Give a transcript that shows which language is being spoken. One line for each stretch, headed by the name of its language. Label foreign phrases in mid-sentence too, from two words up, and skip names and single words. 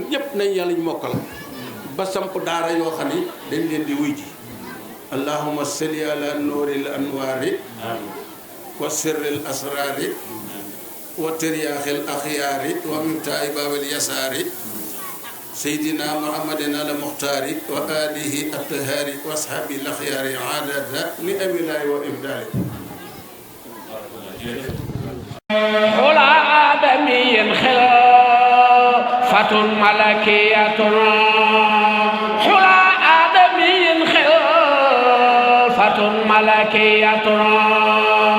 Wolof: ñépp nañ yàlla ñu mokkal ba samp daara yoo xam ni dañ leen di wuy ji
Arabic: اللهم صل على نور الأنوار وسر الأسرار وترياق الأخيار ومفتاح باب اليسار سيدنا محمد المختار وآله الأطهار وأصحابه الأخيار عدد نعم الله وإفضاله كل آدميين خلافة ملكية كل آدميين خلافة ملكية